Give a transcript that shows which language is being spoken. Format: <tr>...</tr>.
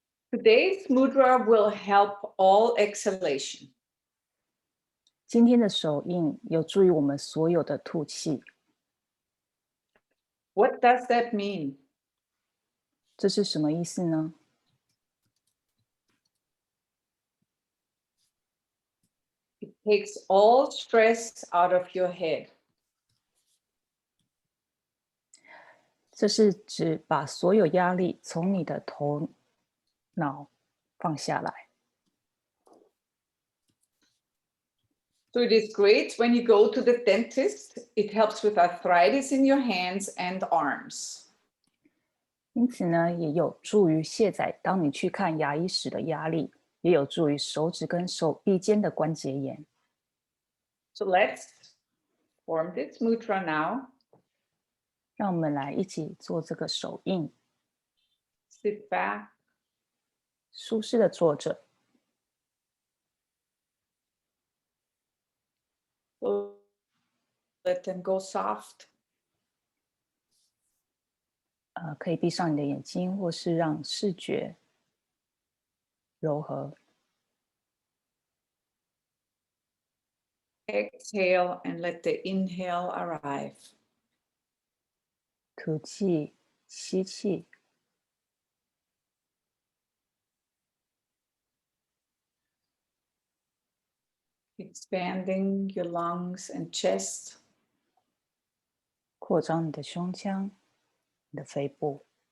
<en>Today's mudra will help all exhalation.</en> <zh>今天的手印有助于我们所有的吐气。</zh> <en>What does that mean?</en> <zh>这是什么意思呢？</zh> <en>It takes all stress out of your head.</en> <zh>这是指把所有压力从你的头脑放下来。</zh> <en>So it is great when you go to the dentist. It helps with arthritis in your hands and arms.</en> <zh>因此呢，也有助于卸载当你去看牙医时的压力，也有助于手指跟手臂间的关节炎。</zh> <en>So let's form this mudra now.</en> <zh>让我们来一起做这个手印，</zh> <en>Sit back.</en> <zh>舒适的坐着，</zh> <en>Let them go soft.</en> <zh>可以闭上你的眼睛，或是让视觉柔和。</zh> <en>Exhale and let the inhale arrive.</en> <zh>吐气，吸气，</zh> <en>Expanding your lungs and chest.</en> <zh>扩张你的胸腔，你的肺部。</zh>